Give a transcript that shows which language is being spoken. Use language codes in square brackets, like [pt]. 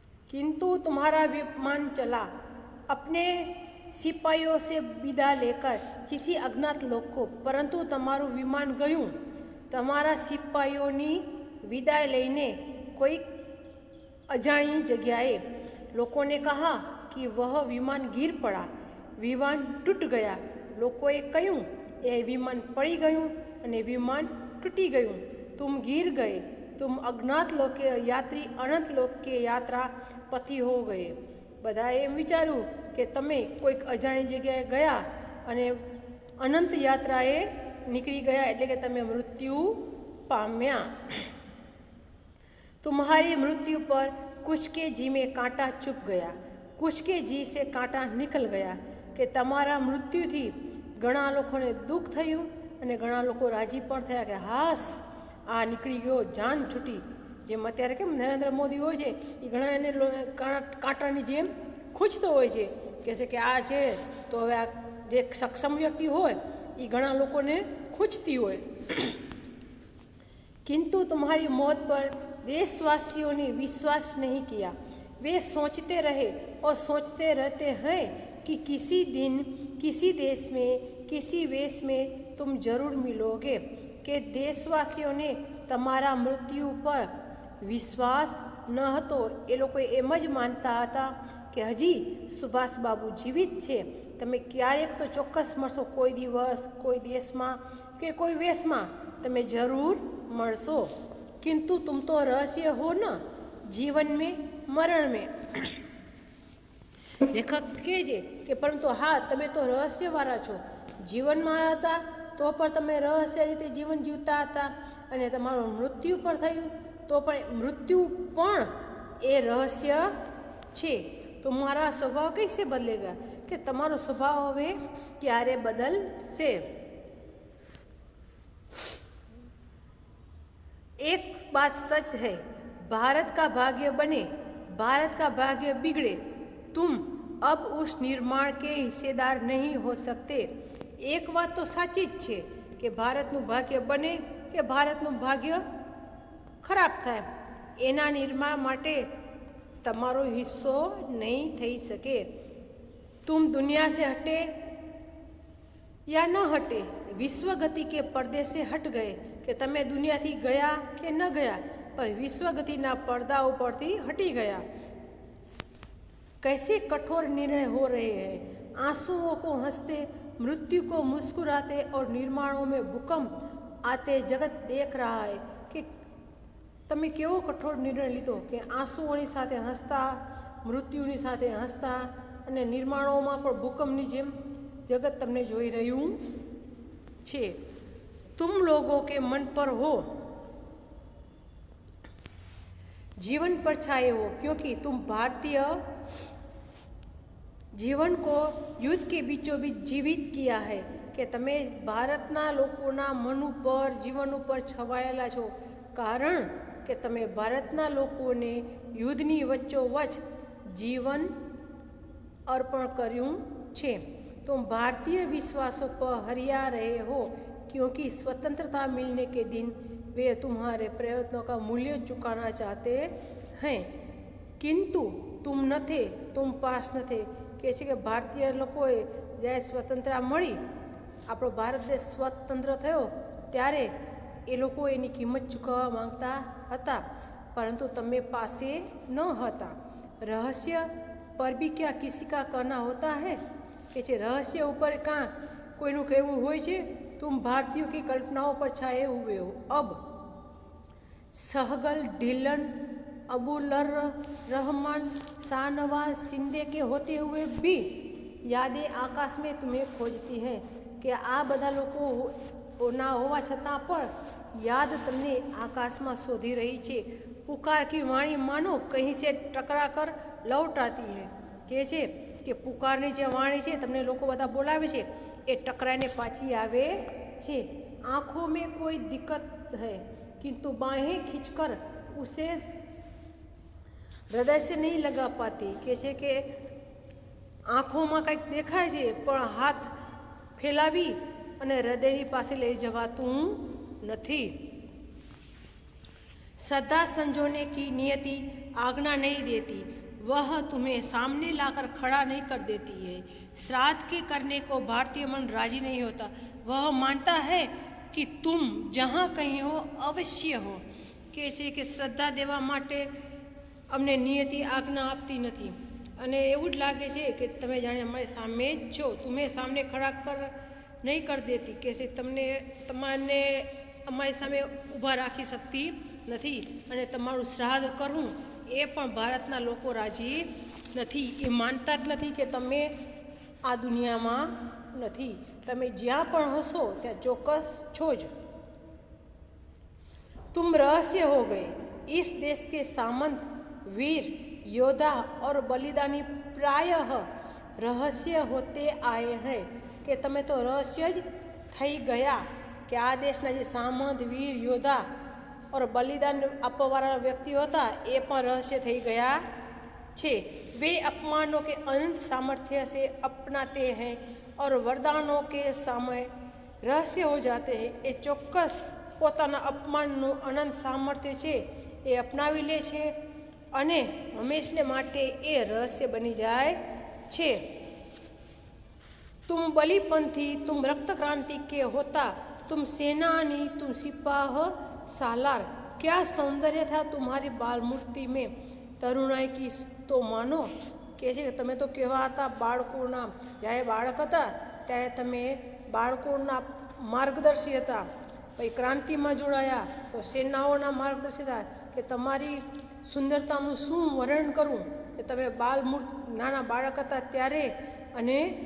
[hi] किंतु तुम्हारा विमान चला अपने सिपाहियों से विदा लेकर किसी अज्ञात लोक को, परंतु [gu] તમારું વિમાન ગયું તમારા સિપાહીઓની વિદાય લઈને કોઈ અજાણી જગ્યાએ. [hi] લોકોને કહા कि वह विमान गिर पड़ा, विमान टूट गया. [gu] લોકોએ કહ્યું એ વિમાન પડી ગયું અને વિમાન તૂટી ગયું. [hi] तुम गिर गए, तुम अज्ञात लोक के यात्री अनंत लोक के यात्रा पथी हो गए. [gu] બધાએ એમ વિચાર્યું કે તમે કોઈક અજાણી જગ્યાએ ગયા અને અનંત યાત્રાએ નીકળી ગયા, એટલે કે તમે મૃત્યુ પામ્યા. [hi] तुम्हारी मृत्यु पर कुछ के जी में कांटा चुप गया, कुछ के जी से कांटा निकल ગયા. [gu] કે તમારા મૃત્યુથી ઘણા લોકોને દુઃખ થયું અને ઘણા લોકો રાજી પણ થયા કે હાસ આ નીકળી ગયો, જાન છૂટી. જેમ અત્યારે કેમ નરેન્દ્ર મોદી હોય છે એ ઘણા એને કાંટાની જેમ ખૂંચતો હોય છે, કહે છે કે આ છે તો હવે આ જે સક્ષમ વ્યક્તિ હોય એ ઘણા લોકોને ખૂંચતી હોય. [hi] किंतु तुम्हारी मौत पर देशवासियों ने विश्वास नहीं किया. वे सोचते रहे और सोचते रहते हैं कि किसी दिन किसी देश में किसी वेश में तुम जरूर मिलोगे. [gu] કે દેશવાસીઓને તમારા મૃત્યુ પર વિશ્વાસ ન હતો. એ લોકો એમ જ માનતા હતા કે હજી સુભાષબાબુ જીવિત છે, તમે ક્યારેક તો ચોક્કસ મળશો, કોઈ દિવસ કોઈ દેશમાં કે કોઈ વેશમાં તમે જરૂર મળશો. [hi] किंतु तुम तो रहस्य हो न जीवन में मरण में. [gu] લેખક કહે છે કે પરંતુ હા તમે તો રહસ્યવાળા છો, જીવનમાં હતા તો પણ તમે રહસ્ય રીતે જીવન જીવતા હતા અને તમારું મૃત્યુ પણ થયું તો પણ મૃત્યુ પણ એ રહસ્ય છે. [hi] તમારા સ્વભાવ કૈસે બદલેગા, [gu] કે તમારો સ્વભાવ હવે ક્યારે બદલશે. [hi] एक बात सच है, भारत का भाग्य बने भारत का भाग्य बिगड़े, तुम अब उस निर्माण के हिस्सेदार नहीं हो सकते. [gu] एक વાત તો સાચી જ છે કે ભારતનું ભાગ્ય બને કે ભારતનું ભાગ્ય ખરાબ થાય, એના નિર્માણ માટે તમારો હિસ્સો નહીં થઈ શકે. [hi] तुम दुनिया से हटे या न हटे, विश्व गति के पर्दे से हट गए. [gu] કે તમે દુનિયાથી ગયા કે ન ગયા પણ વિશ્વગતિના પડદા ઉપરથી હટી ગયા. [hi] कैसे कठोर निर्णय हो रहे हैं, आंसुओं को हंसते, मृत्यु को मुस्कुराते और निर्माणों में भूकंप आते जगत देख रहा है. [gu] કે તમે કેવો કઠોર નિર્ણય લીધો કે આંસુઓની સાથે હસતા, મૃત્યુની સાથે હસતા અને નિર્માણોમાં પણ ભૂકંપની જેમ જગત તમને જોઈ રહ્યું છે. [hi] तुम लोगों के मन पर हो जीवन पर छाए हो, क्योंकि तुम भारतीय जीवन को युद्ध के बीचों बीच जीवित किया है. [gu] કે તમે ભારતના લોકોના મન ઉપર જીવન ઉપર છવાયેલા છો, કારણ કે તમે ભારતના લોકોને યુદ્ધની વચ્ચોવચ જીવન અર્પણ કર્યું છે. [hi] तुम भारतीय विश्वासों पर हरिया रहे हो, क्योंकि स्वतंत्रता मिलने के दिन वे तुम्हारे प्रयत्नों का मूल्य चुकाना चाहते हैं. किंतु तुम न थे, तुम पास न थे. [gu] કહે છે કે ભારતીય લોકોએ જ્યારે સ્વતંત્રતા મળી, આપણો ભારત દેશ સ્વતંત્ર થયો ત્યારે એ લોકો એની કિંમત ચૂકવવા માંગતા હતા, પરંતુ તમે પાસે ન હતા. [hi] રહસ્ય પર બી ક્યાં કિસી કા કહેના હોતા હૈ. [gu] કે છે રહસ્ય ઉપર કાં કોઈનું કહેવું હોય છે. [hi] तुम भारतीयों की कल्पनाओं पर छाए हुए हो. अब सहगल, ढिल्लन, अबुलर रहमान, शाहनवाज, शिंदे के होते हुए भी यादें आकाश में तुम्हें खोजती हैं. [gu] કે આ બધા લોકો ના હોવા છતાં પણ યાદ તમને આકાશમાં શોધી રહી છે. [hi] पुकार की वाणी मानो कहीं से टकरा कर लौट आती है. [gu] કહે છે કે પુકારની જે વાણી છે તમને લોકો બધા બોલાવે છે એ टकराने पाछी आवे छे. [hi] आँखों में कोई दिक्कत है किंतु बाहें खींचकर उसे हृदय से नहीं लगा पाती. કે છે કે [gu] આંખોમાં કંઈક દેખાય છે પણ હાથ ફેલાવી અને હૃદયની પાસે લઈ જવાતું નથી। [hi] श्रद्धा संजोने की नियति आज्ञा नहीं देती, वह तुम्हें सामने लाकर खड़ा नहीं कर देती है। श्राद्ध के करने को भारतीय मन राजी नहीं होता, वह मानता है कि तुम जहाँ कहीं हो अवश्य हो। [gu] કે છે કે શ્રદ્ધા દેવા માટે અમને નિયતિ આજ્ઞા આપતી નથી અને એવું જ લાગે છે કે તમે જાણે અમારી સામે જ છો, [hi] तुम्हें सामने खड़ा कर नहीं कर देती, [gu] કે છે તમારે અમારી સામે ઊભા રાખી શકતી નથી અને તમારું શ્રાદ્ધ કરવું એ પણ ભારતના લોકો રાજી નથી। એ માનતા જ નથી કે તમે આ દુનિયામાં નથી, તમે જ્યાં પણ હશો ત્યાં ચોક્કસ છો જ। [hi] तुम रहस्य हो गए, इस देश के सामंत वीर योद्धा और बलिदानी प्रायः रहस्य होते आए हैं। [gu] કે તમે તો રહસ્ય જ થઈ ગયા કે આ દેશના જે સામંત વીર યોદ્ધા और बलिदान આપવાવાળા વ્યક્તિઓ હતા એ પણ રહસ્ય થઈ ગયા છે। [hi] वे अपमानों के अनंत सामर्थ्य से अपनाते हैं और वरदानों के समय रहस्य हो जाते हैं। [gu] એ ચોક્કસ પોતાના અપમાનનું અનંત સામર્થ્ય છે એ અપનાવી લે છે અને હંમેશને માટે એ રહસ્ય બની જાય છે। [hi] तुम बलिपंथी, तुम रक्त क्रांति के होता, तुम सेनानी, तुम सिपाह सालार, क्या सौंदर्य था तुम्हारी बाल मूर्ति में तरुणाई की तो मानो। [gu] કહે છે કે તમે તો કેવા હતા બાળકોના, જ્યારે બાળક હતા ત્યારે તમે બાળકોના માર્ગદર્શી હતા, પછી ક્રાંતિમાં જોડાયા તો સેનાઓના માર્ગદર્શી હતા કે તમારી સુંદરતાનું શું વર્ણન કરું, કે તમે નાના બાળક હતા ત્યારે અને